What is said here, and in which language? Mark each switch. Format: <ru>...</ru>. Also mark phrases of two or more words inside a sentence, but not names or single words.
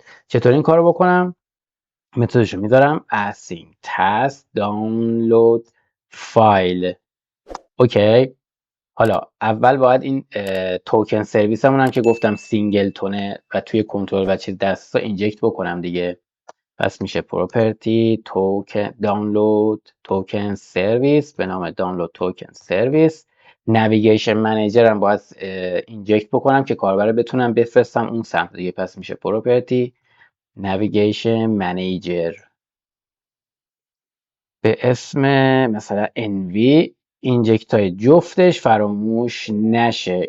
<fa>چطور این کارو بکنم؟ متدش رو میذارم</fa> <en>async task download file.</en> <fa>اوکی. حالا اول باید این</fa> <en>token service</en> <fa>همون هم که گفتم سینگل تونه و توی کنترل و چیز دستا اینجکت بکنم دیگه. پس میشه</fa> <en>property token download token service</en> <fa>به نام</fa> <en>download token service. navigation manager</en> <fa>هم باید اینجکت بکنم که کاربر بتونم بفرستم اون سمت دیگه. پس میشه</fa> <en>property navigation manager</en> <fa>به اسم مثلا NV. اینجکت های جفتش فراموش نشه.</fa>